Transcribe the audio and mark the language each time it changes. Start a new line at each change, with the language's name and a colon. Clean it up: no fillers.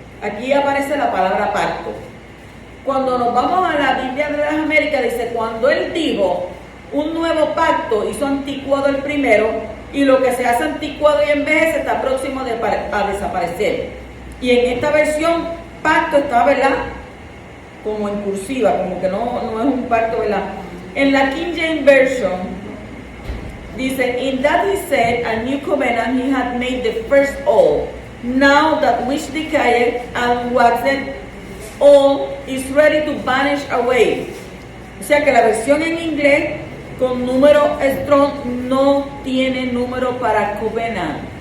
Spanish: Aquí aparece la palabra pacto. Cuando nos vamos a la Biblia de las Américas, dice: cuando él dijo un nuevo pacto, hizo anticuado el primero, y lo que se hace anticuado y envejece está próximo a desaparecer. Y en esta versión, pacto está, ¿verdad?, como en cursiva, como que no es un pacto, ¿verdad? En la King James Version dice:
English: in that he said a new covenant he had made the first old, now that which decayed and waxed old is ready to vanish away.
Spanish: O sea que la versión en inglés con número Strong no tiene número para covenant.